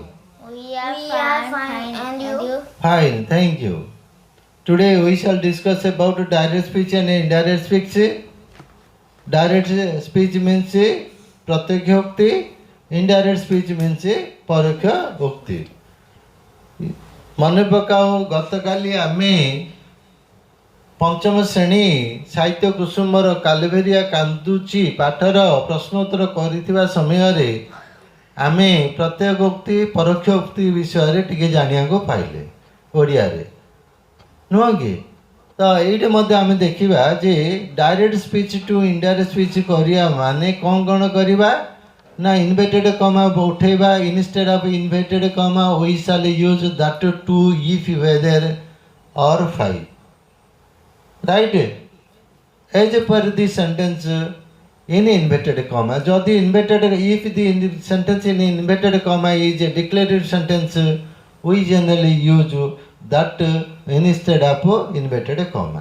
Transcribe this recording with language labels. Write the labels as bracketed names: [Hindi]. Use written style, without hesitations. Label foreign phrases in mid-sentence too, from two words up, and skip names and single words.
[English] We are fine. And you? Fine, thank you. Today we shall discuss about direct speech and indirect speech. Direct speech means [Odia] ପ୍ରତ୍ୟକ୍ଷ ଉକ୍ତି. [English] Indirect speech means [Odia] ପରୋକ୍ଷ ଉକ୍ତି. ମନେ ପକାଉ ଗତକାଲି ଆମେ ପଞ୍ଚମ ଶ୍ରେଣୀ ସାହିତ୍ୟ କୁସୁମର କାଲବେରିଆ କାନ୍ଦୁଚି ପାଠର ପ୍ରଶ୍ନୋତ୍ତର କରିଥିବା ସମୟରେ ଆମେ ପ୍ରତ୍ୟେକ ଉକ୍ତି ପରୋକ୍ଷ ଉକ୍ତି ବିଷୟରେ ଟିକେ ଜାଣିବାକୁ ପାଇଲେ ଓଡ଼ିଆରେ, ନୁହଁ କି? ତ ଏଇଠି ମଧ୍ୟ ଆମେ ଦେଖିବା ଯେ [English] direct speech to indirect speech [Odia] କରିବା ମାନେ କ'ଣ କରିବା ନା [English] inverted comma [Odia] ଉଠେଇବା। [English] instead of inverted comma वी shall use that to if whether or five, right? As per the sentence in inverted comma, jodi inverted, if the sentence in inverted comma is a declarative sentence, we generally use that instead of inverted comma.